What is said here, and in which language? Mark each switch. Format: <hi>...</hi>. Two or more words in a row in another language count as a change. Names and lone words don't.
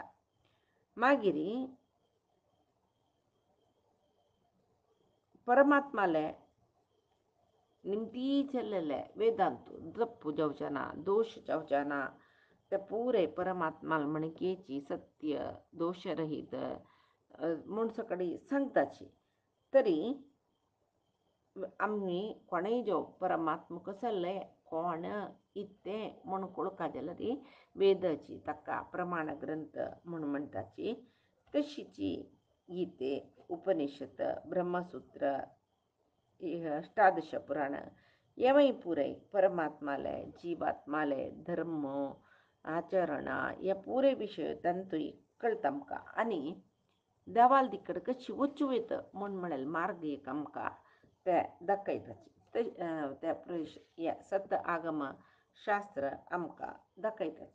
<kok>मागीर परमात्माले निमती चल्लेले वेदांतू तप्पू जावचना दोष जावचना ते पुरे परमात्माला म्हणकेची सत्य दोषरहित म्हूण सकडी सांगताची. तरी आमी कोणेय जो परमात्मा कसले कोण इत्ते म्हूण कळका जाल्यार वेदाची ताका प्रमाण ग्रंथ म्हूण म्हणटाची. तशीची गीते उपनिषद ब्रह्मसूत्र अष्टादश पुराण हेवय पुरय परमात्माले जीवात्माले धर्म आचरण हे पुरे विशय तांतूय कळटा आमकां. आनी देवाल दिकड कशी वचूं येता म्हूण म्हळें मार्ग एक आमकां ते दाखयताचे ते सत आगम शास्त्र आमकां दाखयताचे.</kok>